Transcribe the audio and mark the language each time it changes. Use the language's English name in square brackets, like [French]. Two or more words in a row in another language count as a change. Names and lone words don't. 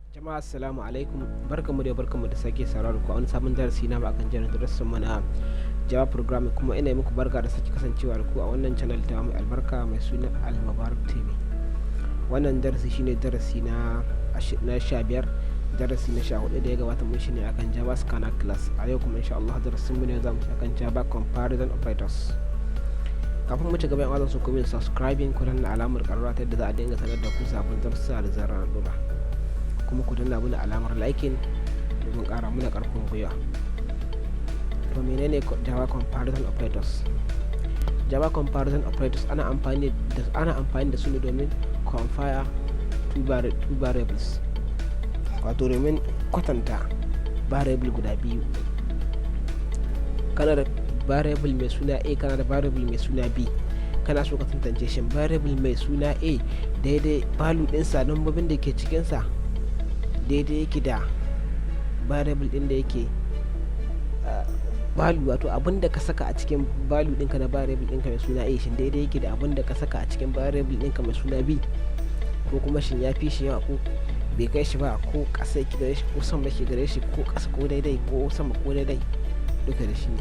[Hausa] Jama'a [Arabic] السلام عليكم, [Hausa] barkamu da sake sauraro ku a wani sabon darasi na akan jerin darasin mu na [English] Java programming, [Hausa] kuma ina muku barka da sake kasancewa da ku a wannan channel ta mai albarka mai suna AL-MUBARAK TV. Wannan darasi shine darasi na 15, darasi na 14 da ya gabata mun shine akan [English] Java scanner class. [Hausa] A yau kuma [Arabic] إن شاء الله [Hausa] darasin mu ne zamu ci akan [English] Java comparison operators. [Hausa] Kafin mu ci gaba, yan su ku subscribing ku danna alamar karara ta yadda za a dinga sanar da ku sabon darussa da zarar dora, kuma ku danna mana alamar liking domin ƙara mana ƙarfin gwiwa. To menene [English] Java comparison operators? Java comparison operators [Hausa] ana amfani da su ne domin [English] compare two variables, [Hausa] wato domin kwatanta variable guda biyu. Kana da variable mai suna A, kana da variable mai suna B. Kana so ka tantance shin variable mai suna A daidai value ɗinsa, lambobin da ke cikinsa daidai yake da variable ɗin da yake value, wato abin da ka saka a cikin value ɗinka na variable ɗinka mai suna A shin daidai yake da abin da ka saka a cikin variable ɗinka mai suna B, ko kuma shin ya fi shi yawa ko bai kai shi ba, ko ƙasa yake gare shi ko sama yake gare shi, ko ƙasa ko daidai ko sama ko daidai, duka da shi ne.